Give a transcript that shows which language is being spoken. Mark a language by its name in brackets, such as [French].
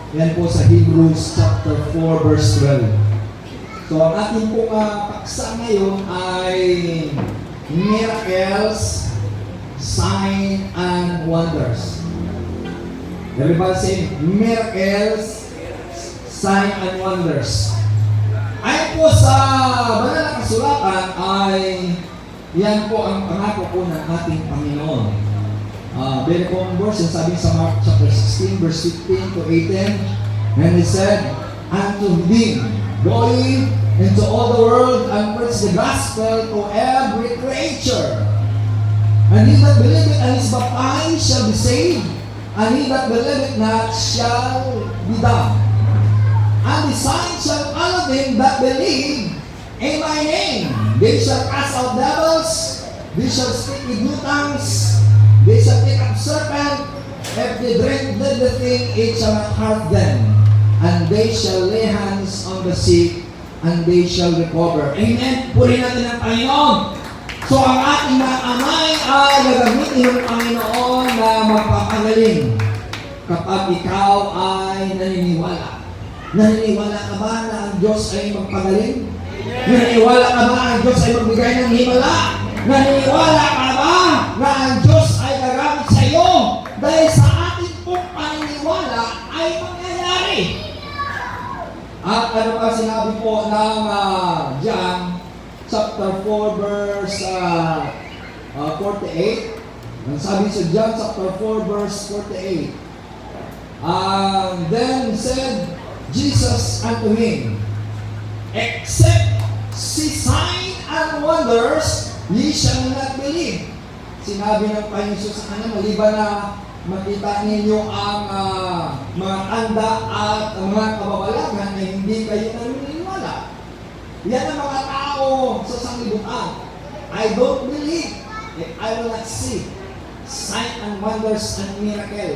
[Filipino] Yan po sa Hebrews chapter 4 verse 12. So ang ating pong paksa ngayon ay [English] miracles, sign, and wonders. Everybody say miracles, sign, and wonders. [Filipino] Ayon po sa banal na kasulatan ay yan po ang pangako po ng ating Panginoon. [English] Very common verse, [Filipino] yung sabi sa [English] Mark chapter 16, verse 15 to 18. And he said, unto him, go ye into all the world and preach the gospel to every creature. And he that believeth and is baptized shall be saved, and he that believeth not shall be damned. And the signs shall follow them that believe in my name. They shall cast out devils, they shall speak with new tongues, they shall take up serpent, if they drink deadly thing, it shall not hurt them. And they shall lay hands on the sick, and they shall recover. Amen? [Filipino] Purihin natin ang Panginoon. So ang ating mga amay ay gagamitin ng Panginoon na magpapagaling kapag ikaw ay naniniwala. Naniniwala ka ba na ang Diyos ay magpagaling? Naniniwala ka ba ang Diyos ay magbigay ng himala? Naniniwala ka ba na ang Diyos ay gagamit sa iyo? Dahil sa ating pong paniniwala ay mangyayari. At ano pa sinabi po ng John chapter 4 verse 48. Ang sabi sa John chapter 4 verse 48. [English] Then said Jesus unto him, except see sign and wonders, ye shall not believe. [Filipino] Sinabi ng Panginoon Jesus sa kanya, maliban na makita ninyo ang mga tanda at mga kababalagan na hindi kayo naniniwala. Yan ang mga tao sa sanglibutan. [English] I don't believe if I will not see sign and wonders and miracle.